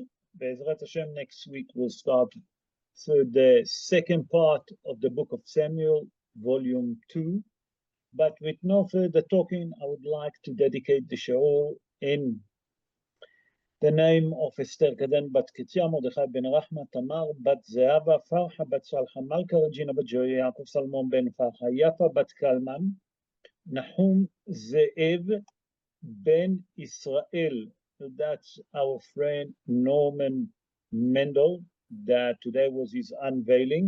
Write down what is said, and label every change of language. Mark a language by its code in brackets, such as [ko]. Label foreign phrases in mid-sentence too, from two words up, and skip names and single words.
[he] Be'ezrat Hashem, [en] next week we'll start the second part of the book of Samuel, Volume 2. But with no further talking, I would like to dedicate the shiur in the name of Esther Kaden Bat Ketia, Mordechai Ben Rachma, Tamar Bat Zeava, Farha Bat Salcha, Malka Regina Bat Joy, Yaakov Salmon Ben Farha, Yafa Bat Kalman, Nahum Ze'ev Ben Israel. That's our friend Norman Mendel, that today was his unveiling.